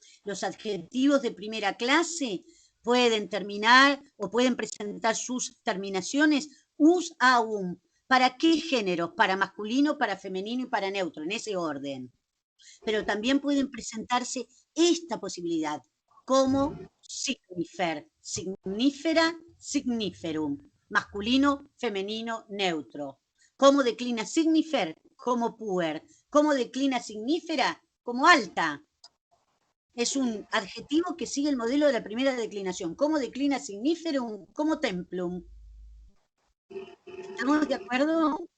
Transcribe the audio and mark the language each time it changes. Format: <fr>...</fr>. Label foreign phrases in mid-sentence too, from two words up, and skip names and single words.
<es>Los adjetivos de primera clase pueden terminar o pueden presentar sus terminaciones</es> <la>us, aum.</la> <es>¿Para qué géneros? Para masculino, para femenino y para neutro, en ese orden. Pero también pueden presentarse esta posibilidad como</es> <la>signifer, signífera, signiferum,</la> <es>masculino, femenino, neutro. ¿Cómo declina signifer? Como puer. ¿Cómo declina signífera? Como alta. Es un adjetivo que sigue el modelo de la primera declinación. ¿Cómo declina signiferum? Como templum. ¿Estamos de acuerdo?</es>